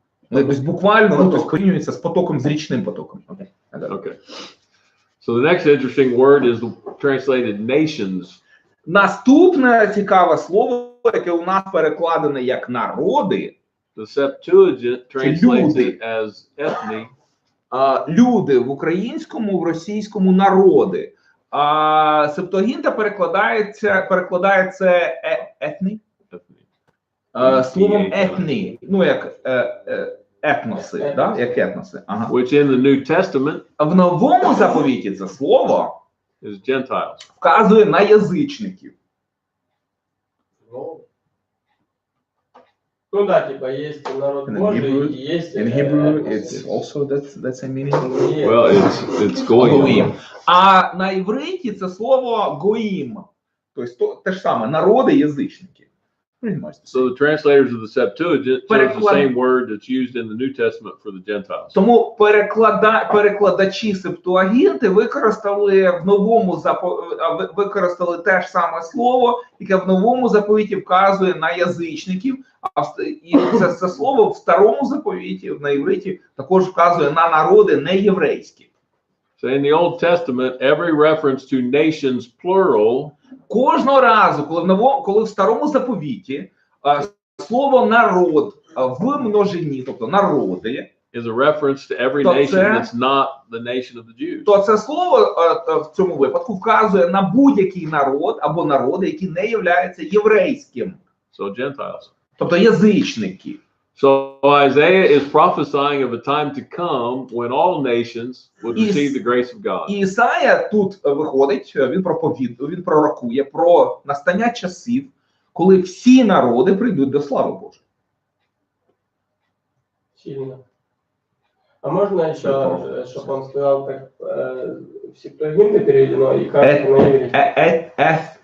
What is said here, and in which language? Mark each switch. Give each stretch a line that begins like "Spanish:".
Ukrainian: Тобто буквально порівнюється з потоком, з річним потоком.
English: Okay. So the next interesting word is translated nations.
Ukrainian: Наступне цікаве слово, яке у нас перекладене як народи.
English: The Septuagint translates it as ethne.
Ukrainian: Люди в українському, в російському народи. Септуагінта перекладає це етні. Словом етні, ну як етноси, да? Як етноси. Ага.
English: Which in the New Testament
Ukrainian: В новому заповіті це слово
English: is Gentiles.
Ukrainian: вказує на язичників.
Russian: Ну да, типа есть народ Божий и есть...
English: In Hebrew it's also that's a meaning. Well, it's goyim.
Ukrainian: А на івриті це слово гоїм. Тобто те ж саме, народи, язичники.
English: So the translators of the Septuagint chose the same word that's used in the New Testament for the Gentiles.
Ukrainian: Тому перекладачі Септуагінти використали в новому використали те ж саме слово, яке в новому заповіті вказує на язичників, і це слово в старому заповіті, на івриті, також вказує на народи неєврейські.
English: So in the Old Testament, every reference to nations plural
Ukrainian: Кожного разу, коли в старому заповіті слово народ в множині, тобто народи,
English: is a reference to every nation that's not the nation of the Jews.
Ukrainian: то це слово в цьому випадку вказує на будь-який народ або народи, які не являються єврейським.
English: So Gentiles.
Ukrainian: Тобто язичники.
English: So Isaiah is prophesying of a time to come when all nations would receive the grace of God.
Ukrainian: І Ісая тут виходить, він пророкує про настання часів, коли всі народи прийдуть до слави Божої. Сильно.
Russian: А можно еще, чтобы он сказал, так в Септуагинте переведено и как на иврите?